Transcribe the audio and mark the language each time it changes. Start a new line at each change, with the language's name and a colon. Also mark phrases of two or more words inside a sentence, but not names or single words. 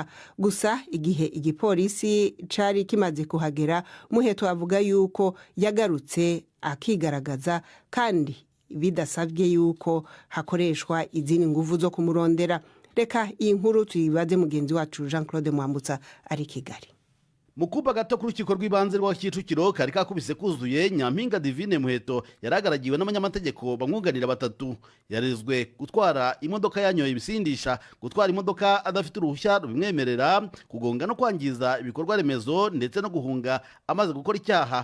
Rundi: Gusa igihe igipolisi cari kimaze kuhagera, Muheto avuga yuko yagarutse akigaragaza kandi bidasabye yuko hakoreshwa izindi nguvu zo kumurondera. Reka iyi nkuru tuyibaze mugenzi wacu Jean Claude Mwambutsa ari Kigali.
Kinyarwanda: Mukuba gato ku rukiko rw'ibanze rwa Kicukiro kari kakubise kuzuye, Nyampinga Divine Muheto yaragaragiwe n'abanyamategeko bamwunganira batatu. Yarezwe gutwara imodoka yanyoye ibisindisha, gutwara imodoka adafite uruhushya rubimwemerera, kugonga no kwangiza ibikorwa remezo ndetse no guhunga amaze gukora icyaha.